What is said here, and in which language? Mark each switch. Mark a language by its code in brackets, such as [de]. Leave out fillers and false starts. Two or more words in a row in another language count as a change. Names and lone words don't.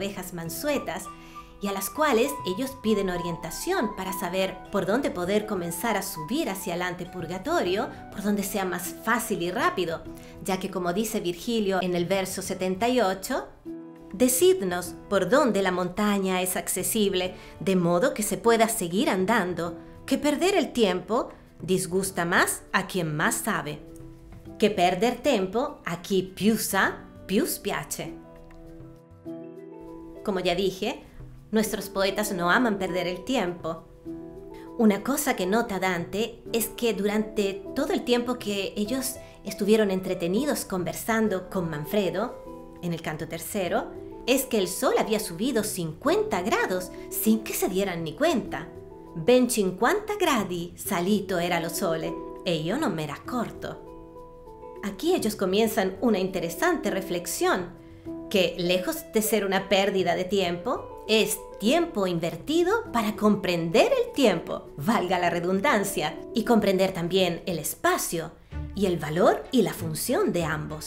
[es] ovejas mansuetas y a las cuales ellos piden orientación para saber por dónde poder comenzar a subir hacia el antepurgatorio, por donde sea más fácil y rápido, ya que, como dice Virgilio en el verso 78, «Decidnos por dónde la montaña es accesible, de modo que se pueda seguir andando, que perder el tiempo disgusta más a quien más sabe, que [it] perder tempo a chi più sa, più spiace». [es] Como ya dije, nuestros poetas no aman perder el tiempo. Una cosa que nota Dante es que durante todo el tiempo que ellos estuvieron entretenidos conversando con Manfredo, en el canto tercero, es que el sol había subido 50 grados sin que se dieran ni cuenta. [it] Ben 50 gradi salito era lo sole e io non m'era accorto. [es] Aquí ellos comienzan una interesante reflexión que, lejos de ser una pérdida de tiempo, es tiempo invertido para comprender el tiempo, valga la redundancia, y comprender también el espacio y el valor y la función de ambos.